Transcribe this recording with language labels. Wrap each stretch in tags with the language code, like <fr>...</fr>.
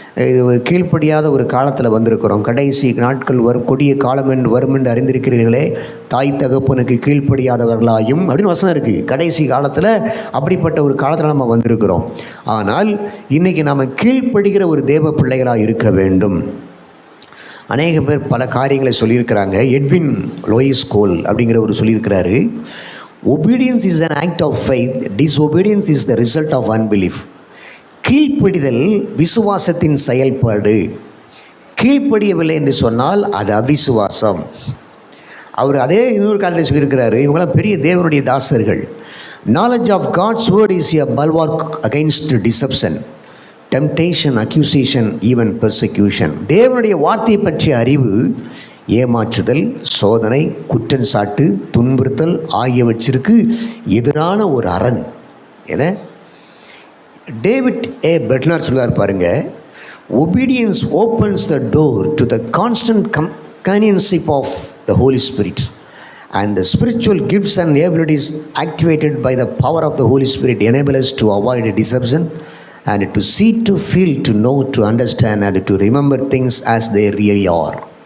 <ta>இது ஒரு கீழ்ப்படியாத ஒரு காலத்தில் வந்திருக்கிறோம். கடைசி நாட்கள் வரும், கொடிய காலம் என்று வரும் என்று அறிந்திருக்கிறீர்களே. தாய் தகப்பனுக்கு கீழ்ப்படியாதவர்களாயும் அப்படின்னு வசனம் இருக்குது. கடைசி காலத்தில் அப்படிப்பட்ட ஒரு காலத்தில் நம்ம வந்திருக்கிறோம். ஆனால் இன்றைக்கி நாம் கீழ்ப்படுகிற ஒரு தேவ பிள்ளைகளாக இருக்க வேண்டும். அநேக பேர் பல காரியங்களை சொல்லியிருக்கிறாங்க.</ta> <en>Edwin Louis Cole</en> <ta>அப்படிங்கிற ஒரு சொல்லியிருக்கிறாரு,</ta> <en>obedience is an act of faith, disobedience is the result of unbelief.</en> <ta>கீழ்ப்படிதல் விசுவாசத்தின் செயல்பாடு. கீழ்ப்படியவில்லை என்று சொன்னால் அது அவிசுவாசம். அவர் அதே இன்னொரு காலத்தில் சொல்லியிருக்கிறாரு, இவங்களாம் பெரிய தேவனுடைய தாசர்கள்.</ta> <en>knowledge of God's word is a bulwark against deception, temptation, accusation, even persecution.</en> <ta>தேவனுடைய வார்த்தையை பற்றிய அறிவு ஏமாற்றுதல், சோதனை, குற்றஞ்சாட்டு, துன்புறுத்தல் ஆகியவற்றிற்கு எதிரான ஒரு அரண் என டேவிட் ஏ பெட்லர் சொல்லுவார் பாருங்க.</ta> <en>obedience opens the door to the constant companionship of the Holy Spirit, and the spiritual gifts and abilities activated by the power of the Holy Spirit enable us to avoid deception and to see, to feel, to know, to understand and to remember things as they really are.</en>